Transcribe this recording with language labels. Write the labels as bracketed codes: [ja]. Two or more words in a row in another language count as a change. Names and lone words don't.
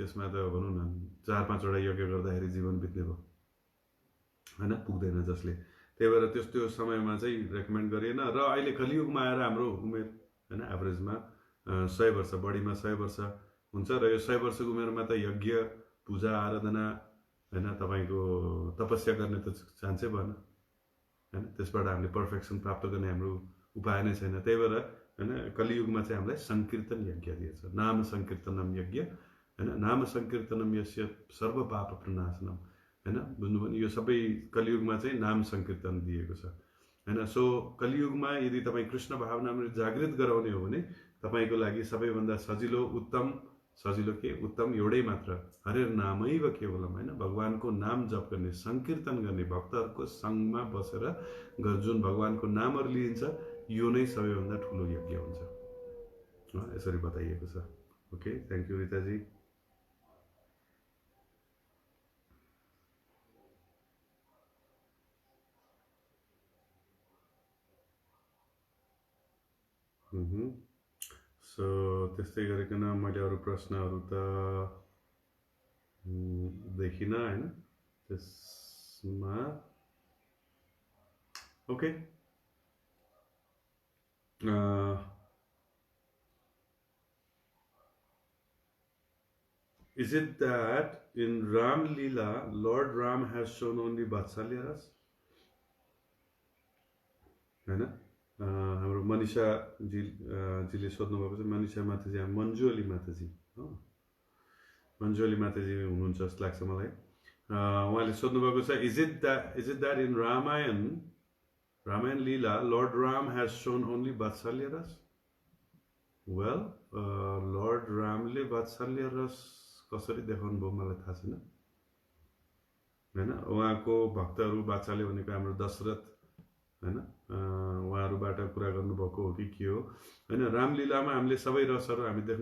[ne] त्यसमा त भनौँ न 4-5 वटा यज्ञ गर्दाखेरि जीवन बित्ने भयो हैन पुग्दैन जसले त्यही भएर त्यो समयमा चाहिँ रेकमेन्ड गरिएन र अहिले कलियुगमा आएर हाम्रो उमेर हैन एभरेजमा 100 वर्ष बढीमा 100 वर्ष हुन्छ र यो 100 वर्षको उमेरमा त यज्ञ पूजा आराधना हैन तपाईको तपस्या गर्ने त चान्सै भएन हैन त्यसबाट हामीले पर्फेक्सन प्राप्त गर्ने हाम्रो उपाय नै छैन त्यही भएर हैन कलियुगमा चाहिँ हामीलाई संकीर्तन यज्ञ दिएछ [sa] नाम संकीर्तनम [ne] यज्ञ हैन [sa] नाम संकीर्तनम यस्य सर्व पाप प्रनाशनम [ne] हैन बुझ्नुभयो नि यो सबै कलियुगमा चाहिँ नाम संकीर्तन दिएको छ हैन सो कलियुगमा यदि तपाई कृष्ण भावनामा जागृत गराउने हो भने तपाईको लागि सबैभन्दा सजिलो के उत्तम एउटै मात्र [sa] हरे नामैव केवलम [ne] हैन भगवानको नाम जप गर्ने संकीर्तन गर्ने भक्तहरुको संगमा बसेर जुन भगवानको नामहरु लिइन्छ यो नै सबैभन्दा ठूलो यज्ञ हुन्छ यसरी बताइएको छ [en] okay thank you [ne] रिता जी सो त्यस्तै गरिकन मैले अरु प्रश्नहरु त देखिन हैन त्यसमा ओके [en] Is it that in Ram Leela, Lord Ram has shown only Vatsalya Ras? [ne] हैन हाम्रो मनिषा जीले सोध्नु भएको छ मनिषा माताजी मन्जु अली माताजी हो मन्जु अली माताजी हुनुहुन्छ जस्तो लाग्छ मलाई उहाँले सोध्नु भएको छ [en] Is it that in Ramayana Leela Lord Ram has shown only Vatsalya Ras [ne] वेल लॉर्ड रामले वात्सल्य रस कसरी देखाउनु भयो मलाई थाहा छैन हैन उहाँको भक्तहरु वात्सल्य भनेको हाम्रो दशरथ हैन उहाँहरुबाट कुरा गर्नुभएको हो कि के हो हैन रामलीलामा हामीले सबै रसहरु हामी देख्न